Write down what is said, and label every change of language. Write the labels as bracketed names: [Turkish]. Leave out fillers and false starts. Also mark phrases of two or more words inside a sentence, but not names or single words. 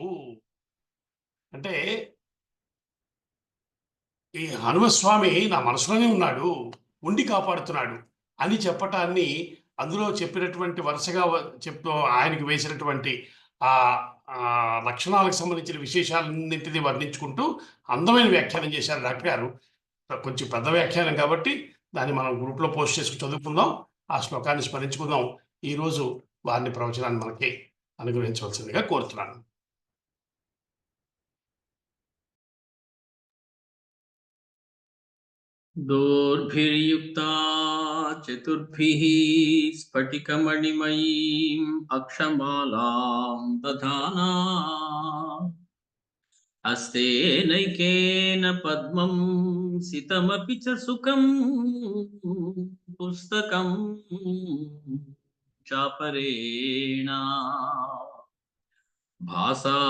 [Telugu] అంటే ఈ హనుమస్వామి నా మనసులోనే ఉన్నాడు, ఉండి కాపాడుతున్నాడు అని చెప్పటాన్ని అందులో చెప్పినటువంటి వరుసగా చెప్తూ ఆయనకు వేసినటువంటి ఆ లక్షణాలకు సంబంధించిన విశేషాలన్నింటినీ వర్ణించుకుంటూ అందమైన వ్యాఖ్యానం చేశారు డాక్టర్ గారు. కొంచెం పెద్ద వ్యాఖ్యానం కాబట్టి దాన్ని మనం గ్రూప్లో పోస్ట్ చేసుకుని చదువుకుందాం, ఆ శ్లోకాన్ని స్మరించుకుందాం. ఈరోజు వారిని ప్రవచనాన్ని మనకి అనుగ్రహించవలసిందిగా కోరుతున్నాను. [Sanskrit] दोर्भिर्युक्ता चतुर्भिः स्फटिकमणिमयीम् अक्षमालां दधाना हस्तेनैकेन पद्मं सितमपि च सुखं पुस्तकं चापरेण भासा